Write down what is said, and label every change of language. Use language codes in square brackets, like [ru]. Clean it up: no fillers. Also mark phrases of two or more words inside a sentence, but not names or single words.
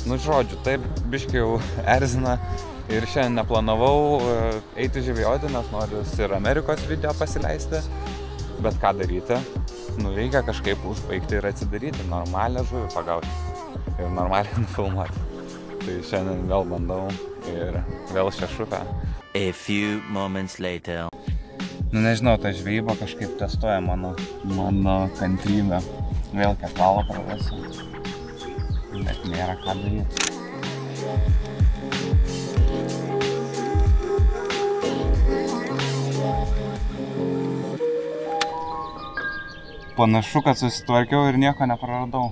[lt] Nu, žodžiu, taip biškai jau erzina ir šiandien neplanavau eiti žvejoti, nes noriu ir Amerikos video pasileisti. Bet ką daryti? Nu, reikia kažkaip užbaigti ir atsidaryti, normalią žuvį pagauti ir normaliai nufilmuoti. Tai šiandien vėl bandau ir vėl Šešupę. [en] A few moments later. [lt] Nu, nežinau, ta žvejyba kažkaip testuoja mano kantrybę. Vėl kiek valą pravesiu, bet nėra ką daryti. Panašu, kad susitvarkiau ir nieko nepraradau.